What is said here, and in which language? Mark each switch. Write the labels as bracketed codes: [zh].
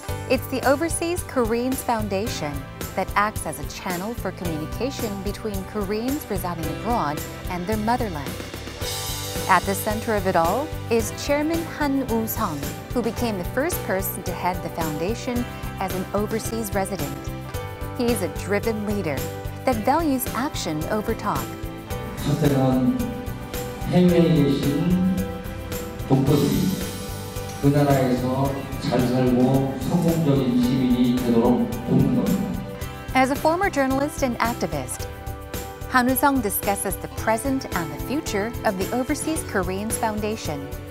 [en] It's the Overseas Koreans Foundation that acts as a channel for communication between Koreans residing abroad and their motherland. At the center of it all is Chairman Han Woo-sung, who became the first person to head the foundation as an overseas resident. He's a driven leader that values action over talk. [ko] 선택한 해외에 계신 동포들이 그 나라에서 잘 살고 성공적인 시민이 되도록 돕는 겁니다. [en] As a former journalist and activist, Han Woo-sung discusses the present and the future of the Overseas Koreans Foundation.